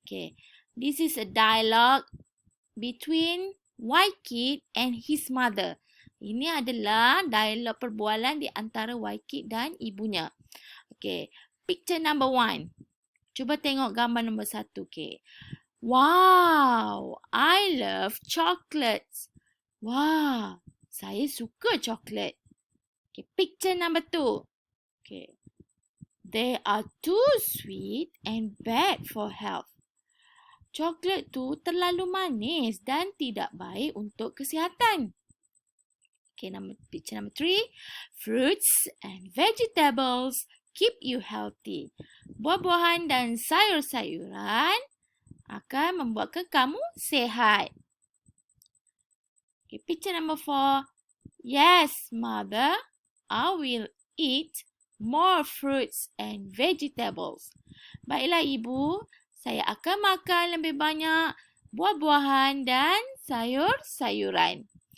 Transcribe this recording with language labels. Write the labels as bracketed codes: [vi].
[en] Okey, this is a dialogue between White kid and his mother. [ms] Ini adalah dialog perbualan di antara White kid dan ibunya. [en] Okey, picture number 1. [ms] Cuba tengok gambar nombor 1. [en] Okey. Wow, I love chocolates. [ms] Wah, saya suka coklat. [en] Okay, picture number 2. Okay. They are too sweet and bad for health. [ms] Coklat tu terlalu manis dan tidak baik untuk kesihatan. [en] Okay, picture number 3. Fruits and vegetables keep you healthy. [ms] Buah-buahan dan sayur-sayuran akan membuatkan kamu sihat. [en] Okay, picture number 4. Yes, mother, I will eat more fruits and vegetables. [ms] Baiklah ibu, saya akan makan lebih banyak buah-buahan dan sayur-sayuran.